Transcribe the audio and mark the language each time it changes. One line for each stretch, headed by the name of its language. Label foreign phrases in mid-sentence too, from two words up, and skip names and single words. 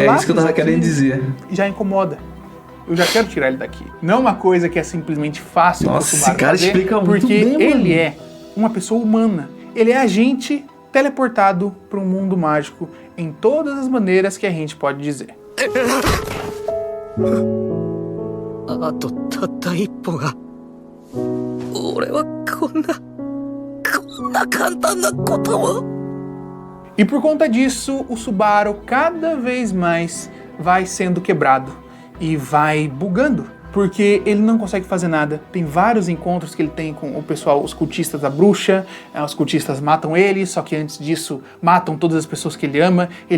Portuguese: É isso que eu tava aqui querendo dizer. já incomoda. Eu já quero tirar ele daqui. Não é uma coisa que é simplesmente fácil pro Nossa, Subaru esse cara fazer, explica muito porque bem, mano. ele é uma pessoa humana. Ele é a gente teleportado para um mundo mágico em todas as maneiras que a gente pode dizer.
Japanese: あとたった一歩が俺はこんな簡単なことを
Portuguese: E por conta disso, o Subaru cada vez mais vai sendo quebrado e vai bugando, porque ele não consegue fazer nada. Tem vários encontros que ele tem com o pessoal, os cultistas da bruxa, os cultistas matam ele, só que antes disso matam todas as pessoas que ele ama, ele